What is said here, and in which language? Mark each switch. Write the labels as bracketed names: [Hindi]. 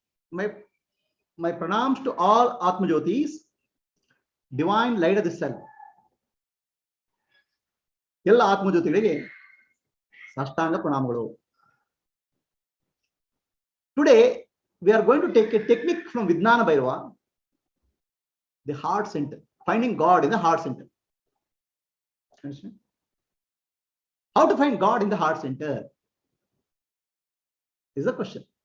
[English] My pranams to all Atma Jyotis, divine light of the self. [Kannada] ಎಲ್ಲ ಆತ್ಮಜ್ಯೋತಿಗಳಿಗೆ ಸಾಷ್ಟಾಂಗ ಪ್ರಣಾಮಗಳು. [English] Today we are going to take a technique from Vijnana Bhairava, the heart center, finding God in the heart center. Understand? How to find God in the heart center is the question.